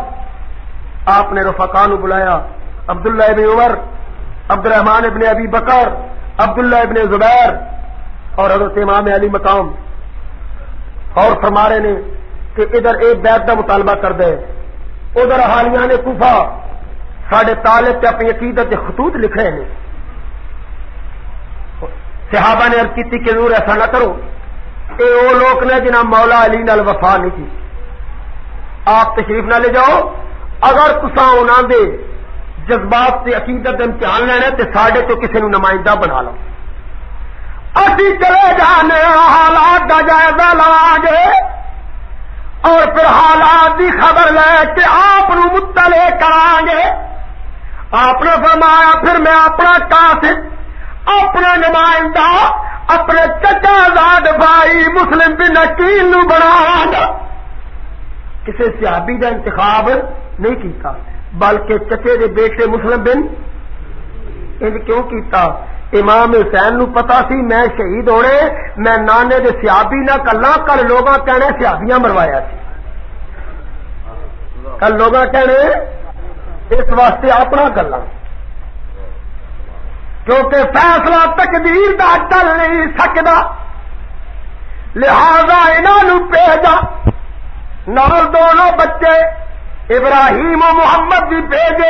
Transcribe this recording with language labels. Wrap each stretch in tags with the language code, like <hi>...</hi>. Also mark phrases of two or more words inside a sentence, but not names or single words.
<ur>آپ نے رفقا نو بلایا، عبداللہ ابن عمر، عبد الرحمن ابن ابی بکر، عبداللہ ابن زبیر اور حضرت امام علی مقام، اور فرما رہے نے کہ ادھر ایک بیعت کا مطالبہ کر دے، ادھر حالیہ نے کوفہ ساڈے طالب تے اپنی عقیدت کے خطوط لکھے ہیں. صحابہ نے عرض کی کہ ضرور ایسا نہ کرو، اے وہ لوگ نے جنہاں مولا علی نال وفا نہیں کی، آپ تشریف نہ لے جاؤ.</ur> <pa>اگر تساں انہاں دے جذبات سے عقیدت دے امتحان لینا تے ساڈے تو کسی نو نمائندہ بنا لو.</pa> <ur>اسی چلے جانے حالات کا جائزہ لواں گے اور پھر حالات کی خبر لے کے آپ مطلع کریں گے. آپ نے فرمایا پھر میں اپنا قاصد، اپنا نمائندہ، اپنے چچا زاد بھائی مسلم بن عقیل نو بناواں گا.</ur> <pa>کسی صحابی کا انتخاب نہیں کیتا، بلکہ چچے دے بیٹے مسلم بن ان کیوں کیتا؟ امام حسین نو پتا سی میں شہید ہونے، میں نانے دے صحابی نہ کلا، کل لوگاں کہنے صحابیاں مروایا سی، کل لوگاں کہنے اس واسطے اپنا کلا، کیونکہ فیصلہ تقدیر دا چل نہیں سکتا، لہذا انہاں نو بھیجا.</pa> <ur>نال دونوں بچے ابراہیم و محمد بھی بھیجے.</ur>